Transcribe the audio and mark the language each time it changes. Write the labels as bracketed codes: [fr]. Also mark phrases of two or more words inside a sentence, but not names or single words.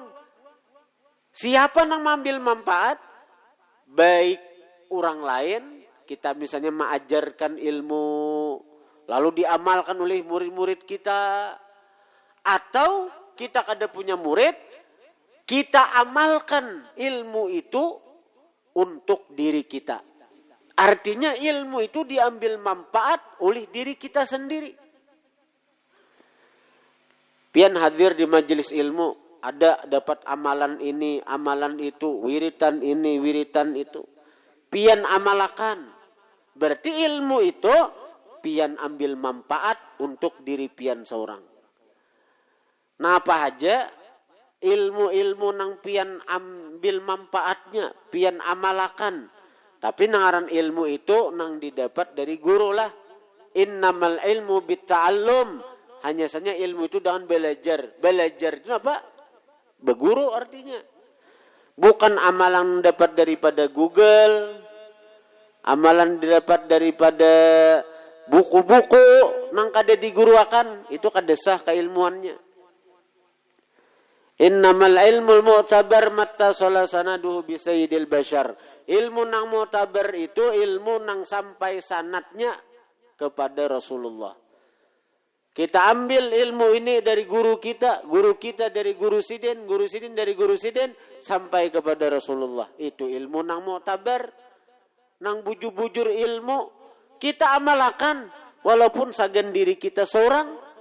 [bjn] Siapa nang mengambil manfaat? Baik orang lain, kita misalnya mengajarkan ilmu lalu diamalkan oleh murid-murid kita, atau kita kada punya murid, kita amalkan ilmu itu untuk diri kita. [id] Artinya ilmu itu diambil manfaat oleh diri kita sendiri. [bjn] Pian hadir di majelis ilmu, ada dapat amalan ini, amalan itu, wiritan ini, wiritan itu. Pian amalakan. Berarti ilmu itu pian ambil manfaat untuk diri pian seorang. Nah apa aja ilmu-ilmu nang pian ambil manfaatnya, pian amalakan. Tapi nangaran ilmu itu nang didapat dari guru lah. [ar] إنما العلم بالتعلم. [id] Hanya saja ilmu itu dengan belajar. Belajar itu apa? Berguru artinya. Bukan amalan dapat daripada Google. [bjn] Amalan didapat daripada buku-buku nang kada diguruakan. Itu kada sah keilmuannya. [ar] إنما العلم المعتبر مت سنده بسيد البشر. [bjn] Ilmu nang mu'tabar itu ilmu nang sampai sanatnya kepada Rasulullah. Kita ambil ilmu ini dari guru kita dari guru sidin dari guru sidin sampai kepada Rasulullah. Itu ilmu nang mu'tabar, nang bujur-bujur ilmu kita amalkan walaupun sagan diri kita seorang.